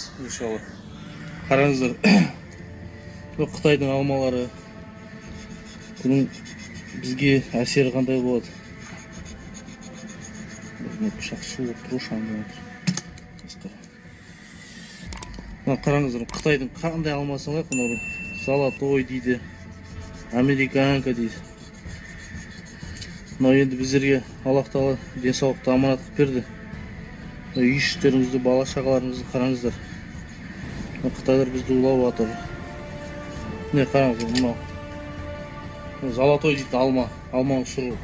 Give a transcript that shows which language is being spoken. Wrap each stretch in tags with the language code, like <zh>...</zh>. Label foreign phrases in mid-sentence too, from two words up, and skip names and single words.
<ky>Иншалла. Караңыздар. Бу Кытайдын алмалары. Bunun бизге әсери кандай болот? Мына пышак суып турушан. Мына караңыздар, Кытайдын кандай алмасы бар?</ky> <kk>Мына золотой дейді, американка дейді. Мына енді біздерге Аллах Тағала денсаулықты аманат қылып берді. Үй іштеріңізді, бала шағаларыңызды қараңыздар. Қытайлар бізді улап жатыр. Міне қараңыздар, мынау золотой дейді алманың сұры.</kk>